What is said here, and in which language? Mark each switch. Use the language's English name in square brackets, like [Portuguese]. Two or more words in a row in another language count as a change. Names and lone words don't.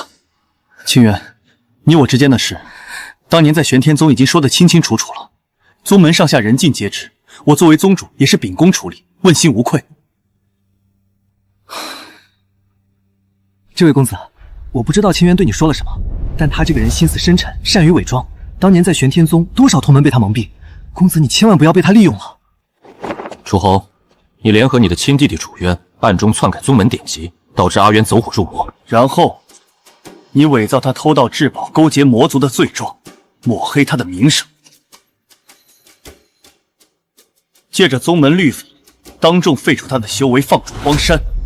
[Chinese] 清源，你我之間的事，當年在玄天宗已經說得清清楚楚了，宗門上下人盡皆知，我作為宗主也是秉公處理，問心無愧。這位公子，我不知道清源對你說了什麼，但他這個人心思深沉，善於偽裝。當年在玄天宗，多少同門被他蒙蔽，公子你千萬不要被他利用了。楚紅，你聯合你的親弟弟楚淵，暗中篡改宗門典籍，導致阿淵走火入魔，然後你偽造他偷盜至寶、勾結魔族的罪狀，抹黑他的名聲，借着宗門律法，當眾廢除他的修為，放逐荒山。